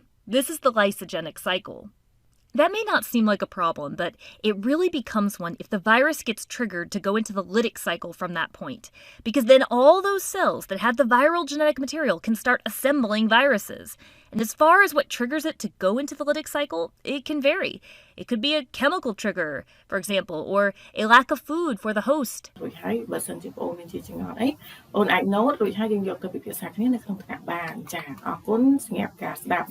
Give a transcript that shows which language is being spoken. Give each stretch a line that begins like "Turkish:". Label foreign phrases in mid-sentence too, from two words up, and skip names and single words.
English: This is the lysogenic cycle. That may not seem like a problem, but it really becomes one if the virus gets triggered to go into the lytic cycle from that point, because then all those cells that had the viral genetic material can start assembling viruses. And as far as what triggers it to go into the lytic cycle, it can vary. It could be a chemical trigger, for example, or a lack of food for the host.
Khmer: រួចហើយបើសិនជាបងអូនមានជាចង្អុលអីអូនអាច note រួចហើយយើងយកទៅពិភាក្សាគ្នានៅក្នុងថ្នាក់បានចាអរគុណសម្រាប់ការស្ដាប់